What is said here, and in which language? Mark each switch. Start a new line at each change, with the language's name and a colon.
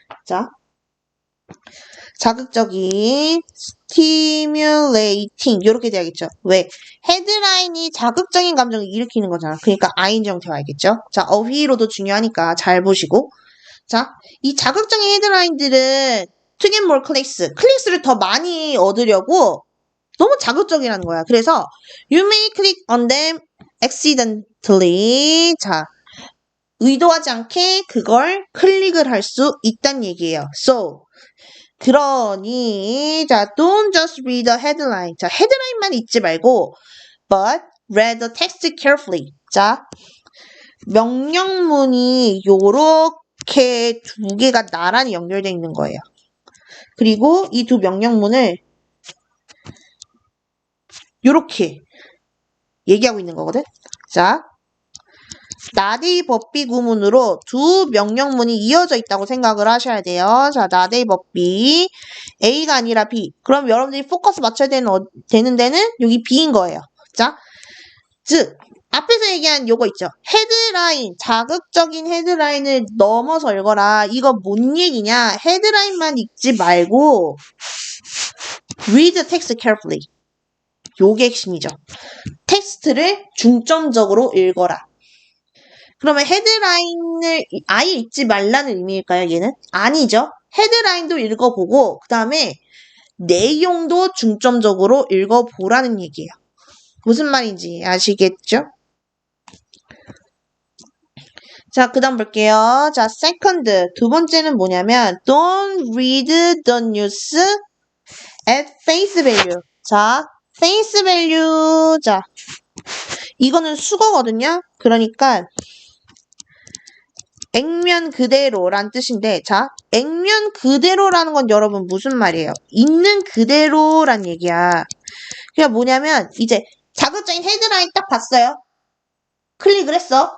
Korean: 자, 자극적인 stimulating 요렇게 돼야겠죠. 왜? 헤드라인이 자극적인 감정을 일으키는 거잖아. 그러니까 ing 형태가 알겠죠. 자, 어휘로도 중요하니까 잘 보시고. 자, 이 자극적인 헤드라인들은
English: to get more
Korean: 클릭스를 더 많이 얻으려고 너무 자극적이라는 거야. 그래서
English: you may click on them accidentally.
Korean: 자, 의도하지 않게 그걸 클릭을 할 수 있다는 얘기예요.
English: So,
Korean: 그러니 자,
English: don't just read the headline. 자,
Korean: 헤드라인만 읽지 말고
English: but read the text carefully.
Korean: 자, 명령문이 요렇게 두 개가 나란히 연결되어 있는 거예요. 그리고 이 두 명령문을 요렇게 얘기하고 있는 거거든. 자, 나데이 법비 구문으로 두 명령문이 이어져 있다고 생각을 하셔야 돼요. 자, 나데이 법비 A가 아니라 B. 그럼 여러분들이 포커스 맞춰야 되는 데는 여기 B인 거예요. 자, 즉 앞에서 얘기한 요거 있죠. 헤드라인, 자극적인 헤드라인을 넘어서 읽어라. 이거 뭔 얘기냐? 헤드라인만 읽지 말고
English: read the text carefully.
Korean: 요게 핵심이죠. 텍스트를 중점적으로 읽어라. 그러면 헤드라인을 아예 읽지 말라는 의미일까요, 얘는? 아니죠. 헤드라인도 읽어보고 그 다음에 내용도 중점적으로 읽어보라는 얘기예요. 무슨 말인지 아시겠죠? 자, 그 다음 볼게요. 자, second. 두 번째는 뭐냐면
English: don't read the news at face value.
Korean: 자, face value. 자, 이거는 수거거든요. 그러니까 액면 그대로란 뜻인데, 자, 액면 그대로라는 건 여러분 무슨 말이에요? 있는 그대로란 얘기야. 그게 뭐냐면 이제 자극적인 헤드라인 딱 봤어요. 클릭을 했어.